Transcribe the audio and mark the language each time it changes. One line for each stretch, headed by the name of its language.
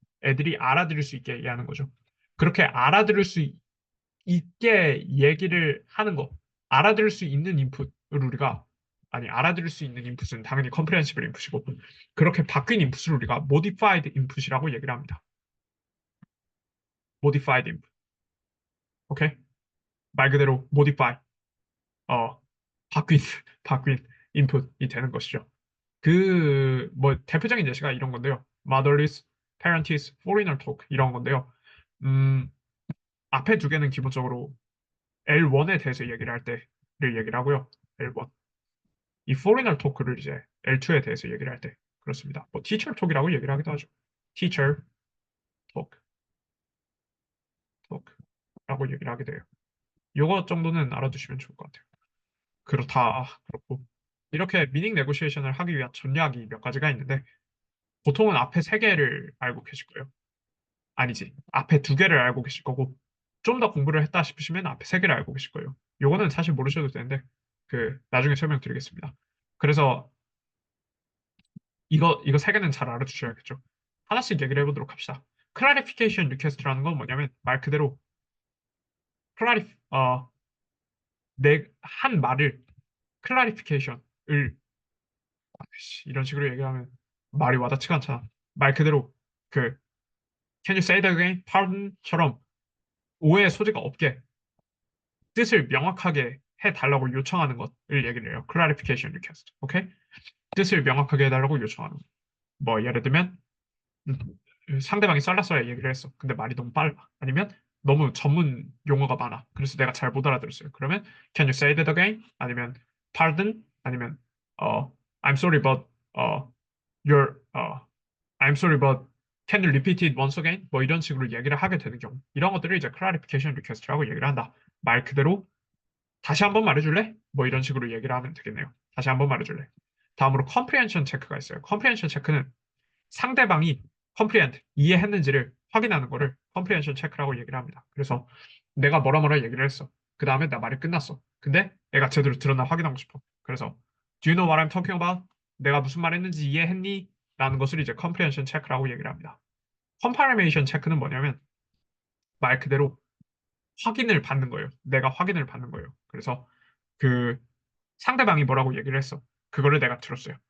Korean: 애들이 알아들을 수 있게 얘기하는 거죠. 그렇게 알아들을 수 있게 얘기를 하는 거, 알아들을 수 있는 인풋을 우리가 알아들을 수 있는 인풋은 당연히 컴프레hen시블 인풋이고 그렇게 바뀐 인풋을 우리가 modified 인풋이라고 얘기를 합니다.
English: modified input. 오케이?
Korean: 말 그대로 modify. 어, 바뀐 바뀐 인풋이 되는 것이죠. 뭐 대표적인 예시가 이런 건데요.
English: motherless, parentless, foreigner talk
Korean: 이런 건데요. 음, 앞에 두 개는 기본적으로 L1에 대해서 얘기를 할 때를 얘기를 하고요.
English: L1.
Korean: 이 foreigner talk를 이제 L2에 대해서 얘기를 할 때 그렇습니다. 뭐 teacher talk이라고 얘기를 하기도 하죠. teacher talk, talk라고 얘기를 하게 돼요. 요거 정도는 알아두시면 좋을 것 같아요. 그렇고 이렇게 미닝 네고시에이션을 하기 위한 전략이 몇 가지가 있는데 보통은 앞에 세 개를 알고 계실 거예요. 아니지. 앞에 두 개를 알고 계실 거고 좀 더 공부를 했다 싶으시면 앞에 세 개를 알고 계실 거예요. 요거는 사실 모르셔도 되는데 나중에 설명드리겠습니다. 그래서 이거 세 개는 잘 알아두셔야겠죠. 하나씩 얘기를 해보도록 합시다. clarification request라는 건 뭐냐면 말 그대로 내 한 말을 클라리피케이션을 이런 식으로 얘기하면 말이 와닿지가 않잖아. 말 그대로 그
English: Can you say that again?
Korean: Pardon처럼 오해 소지가 없게 뜻을 명확하게 해달라고 요청하는 것을 얘기를 해요.
English: clarification request.
Korean: 오케이? 뜻을 명확하게 해달라고 요청하는 거. 뭐 예를 들면 상대방이 썰라썰라 얘기를 했어. 근데 말이 너무 빨라. 아니면 너무 전문 용어가 많아. 그래서 내가 잘 못 알아들었어요. 그러면
English: Can you say that again? 아니면 Pardon? 아니면 I'm sorry but you're I'm sorry but can you repeat it once again?
Korean: 뭐 이런 식으로 얘기를 하게 되는 경우 이런 것들을 이제 clarification request라고 얘기를 한다. 말 그대로 다시 한번 말해줄래? 뭐 이런 식으로 얘기를 하면 되겠네요. 다시 한번 말해줄래? 다음으로 comprehension 체크가 있어요. comprehension 체크는 상대방이 comprehend, 이해했는지를 확인하는 거를 comprehension 체크라고 얘기를 합니다. 그래서 내가 뭐라 뭐라 얘기를 했어. 그 다음에 나 말이 끝났어. 근데 애가 제대로 들었나 확인하고 싶어. 그래서
English: Do you know what I'm talking about?
Korean: 내가 무슨 말 했는지 이해했니? 라는 것을 이제 comprehension 체크라고 얘기를 합니다. confirmation 체크는 뭐냐면 말 그대로 확인을 받는 거예요. 내가 확인을 받는 거예요. 그래서 그 상대방이 뭐라고 얘기를 했어. 그거를 내가 들었어요.